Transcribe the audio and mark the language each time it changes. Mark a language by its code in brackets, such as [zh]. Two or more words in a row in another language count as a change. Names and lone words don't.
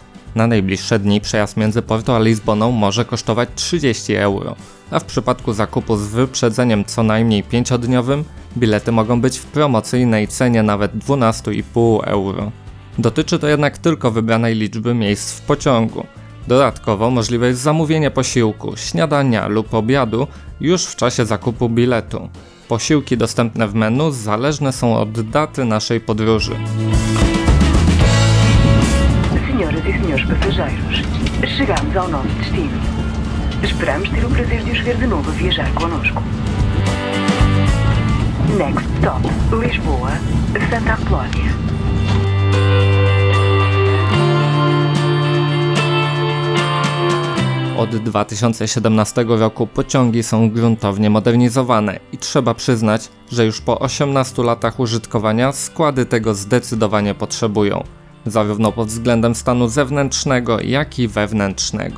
[pl] Na najbliższe dni przejazd między Porto a Lizboną może kosztować 30 euro, a w przypadku zakupu z wyprzedzeniem co najmniej 5-dniowym, bilety mogą być w promocyjnej cenie nawet 12,5 euro. Dotyczy to jednak tylko wybranej liczby miejsc w pociągu. Dodatkowo możliwe jest zamówienie posiłku, śniadania lub obiadu już w czasie zakupu biletu. Posiłki dostępne w menu zależne są od daty naszej podróży. [pt] Senhoras e senhores passageiros, chegamos ao nosso destino. Esperamos ter o prazer de os ver de novo a viajar conosco. [en] Next stop, Lisboa, Santa Apolónia. [pl] Od 2017 roku pociągi są gruntownie modernizowane i trzeba przyznać, że już po 18 latach użytkowania składy tego zdecydowanie potrzebują, zarówno pod względem stanu zewnętrznego, jak i wewnętrznego.